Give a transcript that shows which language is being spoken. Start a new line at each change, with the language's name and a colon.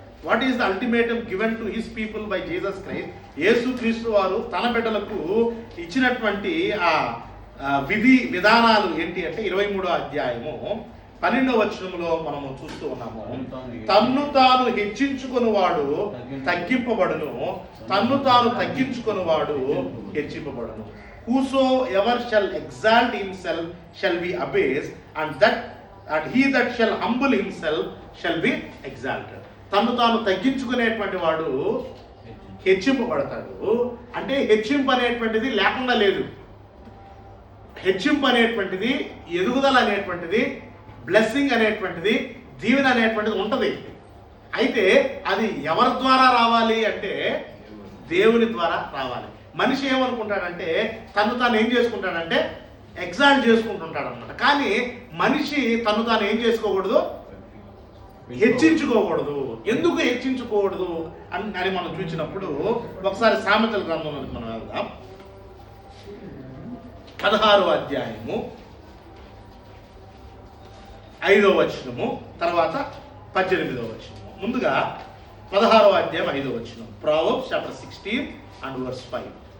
English: What is the ultimatum given to his people by Jesus Christ?
Telugu: యేసుక్రీస్తు వారు తన బిడ్డలకు ఇచ్చినటువంటి ఆ విధి విధానాలు ఏంటి అంటే 23వ అధ్యాయము 12వ వచనంలో మనము చూస్తూ ఉన్నాము. తన్ను తాను హెచ్చించుకొనివాడు తగ్గింపబడును, తన్ను తాను తగ్గించుకొనివాడు హెచ్చింపబడును.
English: Whosoever shall exalt himself shall be abased, and he that shall humble himself shall be exalted.
Telugu: తన్ను తాను తగ్గించుకునేటువంటి వాడు హెచ్చింపబడతాడు. అంటే హెచ్చింపు అనేటువంటిది లేకుండా లేదు. హెచ్చింపు అనేటువంటిది, ఎదుగుదల అనేటువంటిది, బ్లెస్సింగ్ అనేటువంటిది, దీవెన అనేటువంటిది ఉంటుంది. అయితే అది ఎవరి ద్వారా రావాలి అంటే దేవుని ద్వారా రావాలి. మనిషి ఏమనుకుంటాడంటే తను తాను ఏం చేసుకుంటాడంటే ఎగ్జాల్ట్ చేసుకుంటుంటాడు అనమాట. కానీ మనిషి తను తాను ఏం చేసుకోకూడదు, హెచ్చించుకోకూడదు. ఎందుకు హెచ్చించుకోకూడదు అని మనం చూసినప్పుడు ఒకసారి సామెతల గ్రంథంలోకి మనం వెళ్దాం. 16వ అధ్యాయము 5వ వచనము, తర్వాత 18వ వచనము. ముందుగా 16వ అధ్యాయం 5వ వచనం.
English: Proverbs chapter 16 and verse 5.